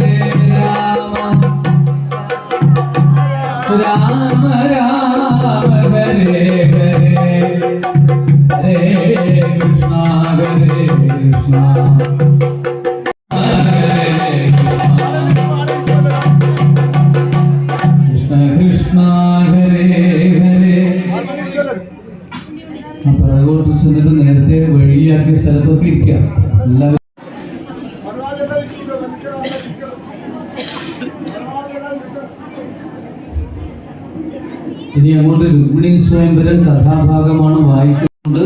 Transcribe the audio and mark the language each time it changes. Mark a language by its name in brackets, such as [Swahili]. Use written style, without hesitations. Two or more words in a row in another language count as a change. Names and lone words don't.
[Sanskrit] राम राम हरे हरे हरे कृष्ण कृष्ण हरे हरे [Malayalam] പിറകോട്ട് ചെന്നിട്ട് നേരത്തെ വഴിയാക്കിയ സ്ഥലത്തൊക്കെ ഇരിക്കുക. എല്ലാവരും ഇനി അങ്ങോട്ട് രുക്മിണി സ്വയംവരം കഥാഭാഗമാണ് വായിക്കുന്നത്.